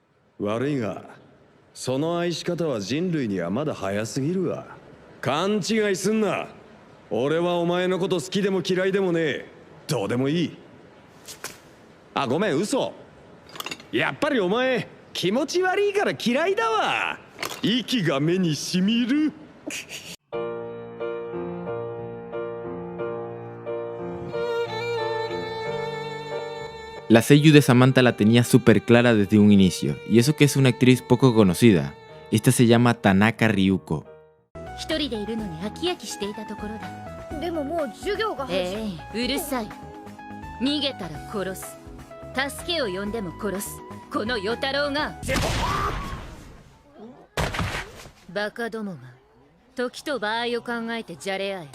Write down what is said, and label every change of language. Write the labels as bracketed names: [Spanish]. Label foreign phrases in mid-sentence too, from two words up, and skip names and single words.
[Japanese] 悪いが、その愛し方は人類にはまだ早すぎるわ。勘違いすんな。俺はお前のこと好きでも嫌いでもねえ。どうでもいい。あ、ごめん、嘘。やっぱりお前気持ち悪いから嫌いだわ。息が目にしみる。 [Spanish] La seiyuu de Samantha la tenía súper clara desde un inicio, y eso que es una actriz poco conocida. Esta se llama Tanaka Ryuko. [Japanese] 一人でいるのに飽き飽きしていたところだ。でももう授業がうるさい。逃げたら殺す。助けを呼んでも殺す。この与太郎が。バカどもが時と場合を考えてじゃれ合え。